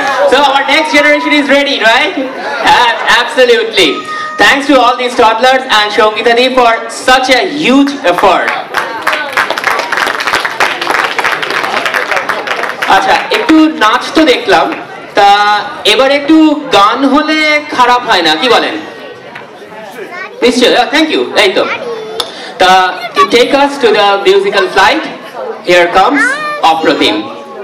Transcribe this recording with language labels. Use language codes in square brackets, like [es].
[en] So our next generation is ready, right? Absolutely. Thanks to all these toddlers and Shongita Di for such a huge effort. [bn] আচ্ছা একটু নাচ তো দেখলাম তা এবার একটু গান হলে খারাপ হয় না কি বলেন নিশ্চয় [en] thank you [bn] এই তো [en] To take us to the musical flight, here comes Apratim.